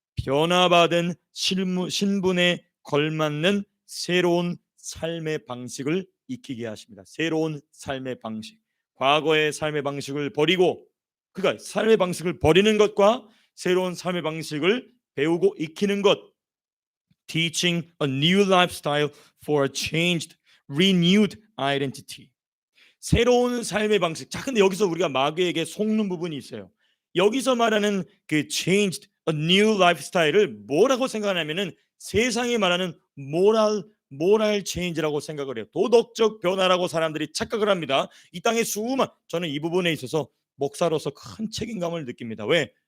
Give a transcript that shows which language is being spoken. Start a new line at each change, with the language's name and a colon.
Korean: 변화받은 신분에 걸맞는 새로운 삶의 방식을 익히게 하십니다. 새로운 삶의 방식. 과거의 삶의 방식을 버리고, 그러니까 삶의 방식을 버리는 것과 새로운 삶의 방식을 배우고 익히는 것.
English: Teaching a new lifestyle for a changed, renewed identity.
Korean: 새로운 삶의 방식. 자, 근데 여기서 우리가 마귀에게 속는 부분이 있어요. 여기서 말하는 그
English: changed, a new lifestyle
Korean: 을 뭐라고 생각하냐면은 세상이 말하는 모랄 체인지라고 생각을 해요. 도덕적 변화라고 사람들이 착각을 합니다. 이 땅의 저는 이 부분에 있어서 목사로서 큰 책임감을 느낍니다. 왜?